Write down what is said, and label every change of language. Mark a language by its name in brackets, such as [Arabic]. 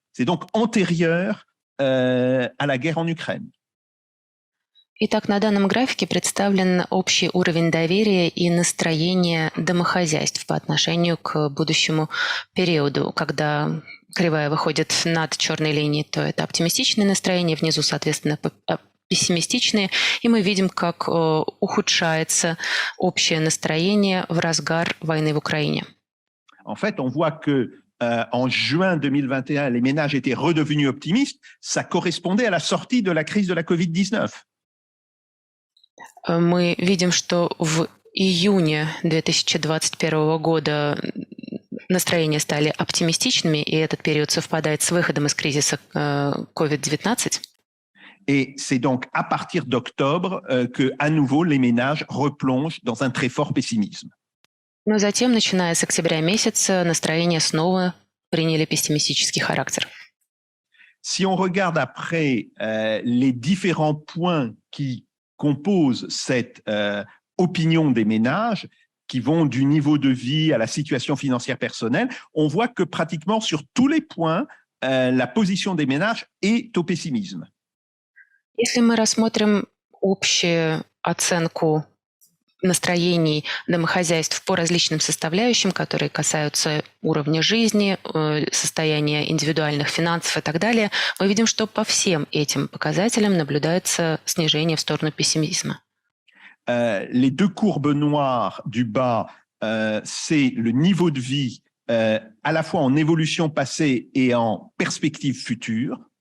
[French] C'est donc antérieur à la guerre en Ukraine. [Russian] Итак, на данном графике представлен общий уровень доверия и настроения домохозяйств по отношению к будущему периоду. Когда кривая выходит над черной линией, то это оптимистичные настроения, внизу, соответственно, пессимистичные, и мы видим, как ухудшается общее настроение в разгар войны в Украине. [French] En fait, on voit que en juin 2021, les ménages étaient redevenus optimistes. Ça correspondait à la sortie de la crise de la Covid-19. [Russian] Мы видим, что в июне 2021 года настроения стали оптимистичными, и этот период совпадает с выходом из кризиса COVID-19. [French] Et c'est donc à partir d'octobre que, à nouveau, les ménages replongent dans un très fort pessimisme. [Russian] Но затем, начиная с октября месяца, настроения снова приняли пессимистический характер. [French] Si on regarde après les différents points qui composent cette opinion des ménages, qui vont du niveau de vie à la situation financière personnelle, on voit que pratiquement sur tous les points, la position des ménages est au pessimisme. [Russian] Если мы рассмотрим общую оценку настроений домохозяйств по различным составляющим, которые касаются уровня жизни, состояния индивидуальных финансов и так далее, мы видим, что по всем этим показателям наблюдается снижение в сторону пессимизма. [French] Les deux courbes noires du bas, c'est le niveau de vie à la fois en évolution passée et en perspective future.